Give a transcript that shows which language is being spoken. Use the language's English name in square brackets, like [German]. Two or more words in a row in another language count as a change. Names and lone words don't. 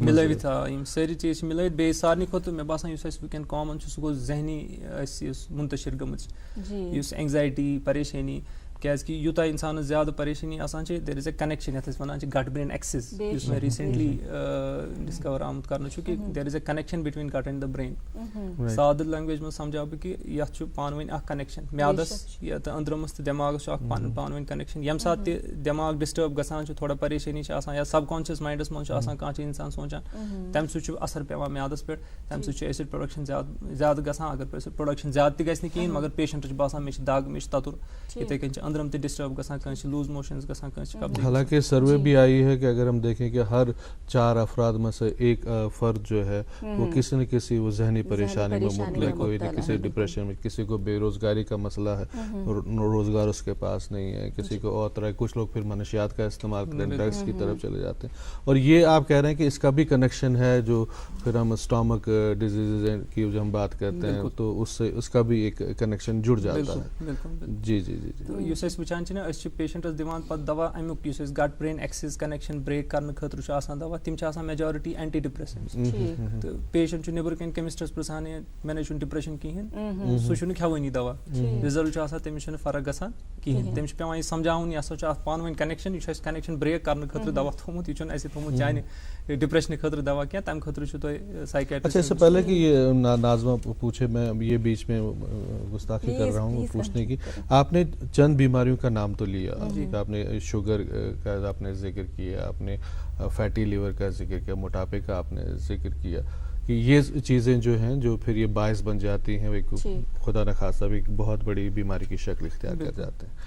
[Kashmiri] مِلٲوِتھ یِم سٲری چیٖز چھِ مِلٲوِتھ بیٚیہِ سارنٕے کھۄتہٕ مےٚ باسان یُس اَسہِ وٕنکٮ۪ن کامن چھُ سُہ گوٚو ذہنی اَسہِ یُس مُنتشر گٔمٕژ یُس اینگزایٹی پریشٲنی کیازکہِ یوٗتاہ اِنسانس زیادٕ پریشٲنی آسان چھِ [English] there is a connection [Kashmiri] یتھ أسۍ وَنان چھِ [English] gut brain axis [Kashmiri] یُس مےٚ ریٖسنٹلی ڈسکور آمُت کرنہٕ چھُ کہِ [English] there is a connection between gut and the brain [Kashmiri] سادٕ لینگویج منٛز سمجھاو بہٕ کہِ یتھ چھُ پانہٕ ؤنۍ اکھ کنیکشن میادس تہٕ أنٛدرمس تہٕ دٮ۪ماغس چھُ اکھ پانہٕ ؤنۍ کنیکشن ییٚمہِ ساتہٕ تہِ دٮ۪ماغ ڈسٹٲرب گژھان چھُ تھوڑا پریشٲنی چھِ آسان یا [English] subconscious minds [Kashmiri] منٛز چھُ آسان کانٛہہ چھُ انسان سونٛچان تمہِ سۭتۍ چھُ اثر پیوان میادس پٮ۪ٹھ تمہِ سۭتۍ چھُ [English] acid production [Kashmiri] زیادٕ گژھان اگر پروڈکشن زیادٕ تہِ گژھِ نہٕ کِہینۍ مگر پیشنٹس چھُ باسان مےٚ چھِ دگ مےٚ چھُ تتُر یِتھٕے کٔنۍ چھِ أنٛدرم تہِ ڈسٹٲرب گژھان کٲنٛسہِ چھِ [English] loose motions [Kashmiri] گژھان کٲنٛسہِ چھِ [Urdu] حالانکہ سروے بھی آئی ہے کہ اگر ہم دیکھیں کہ ہر 4 افراد میں سے ایک فرد جو ہے وہ کسی نہ کسی وہ ذہنی پریشانی میں مبتلا کوئی نہ کسی ڈپریشن میں کسی کو بے روزگاری کا مسئلہ ہے روزگار اس کے پاس نہیں ہے کسی کو اور طرح کچھ لوگ پھر منشیات کا استعمال کرتے ہیں ڈرگس کی طرف چلے جاتے ہیں اور یہ آپ کہہ رہے ہیں کہ اس کا بھی کنیکشن ہے جو پھر ہم [English] stomach disease [Urdu] کی جو ہم بات کرتے ہیں تو اس سے اس کا بھی ایک کنیکشن جڑ جاتا ہے جی جی جی جی [Kashmiri] یُس أسۍ وٕچھان چھِ نا أسۍ چھِ پیشنٹس دِوان پتہٕ دوا امیُک یُس أسۍ [English] gut brain axis connection break [Kashmiri] کرنہٕ خٲطرٕ چھُ آسان دوا تِم چھِ آسان [English] majority antidepressants [Kashmiri] تہٕ پیشنٹ چھُ نیبرٕ کَنۍ کیمسٹس پرژھان مےٚ نَے چھُنہٕ ڈپریشن کِہینۍ سُہ چھُنہٕ کھٮ۪وٲنی دوا رِزلٹ چھُ آسان تٔمِس چھُنہٕ فرق گژھان کِہینۍ تٔمِس چھُ پیوان یہِ سمجھاوُن یہِ ہسا چھُ اَتھ پانہٕ ؤنۍ کنیکشن یہِ چھُ اَسہِ [English] connection break [Kashmiri] کرنہٕ خٲطرٕ دوا تھوٚومُت یہِ چھُنہٕ اَسہِ تھوٚومُت چانہِ ڈپریشنہٕ خٲطرٕ دوا کینٛہہ تمہِ خٲطرٕ چھُ تۄہہِ سائیکیٹرسٹ. [Urdu] اچھا اس سے پہلے کہ یہ ناظمہ پوچھے میں یہ بیچ میں گستاخی کر رہا ہوں پوچھنے کی آپ نے چند بیماریوں کا نام تو لیا آپ نے شوگر کا آپ نے ذکر کیا آپ نے [English] fatty liver [Urdu] کا ذکر کیا موٹاپے کا آپ نے ذکر کیا کہ یہ چیزیں جو ہیں جو پھر یہ باعث بن جاتی ہیں ایک خدا نخواستہ ایک بہت بڑی بیماری کی شکل اختیار کر جاتے ہیں.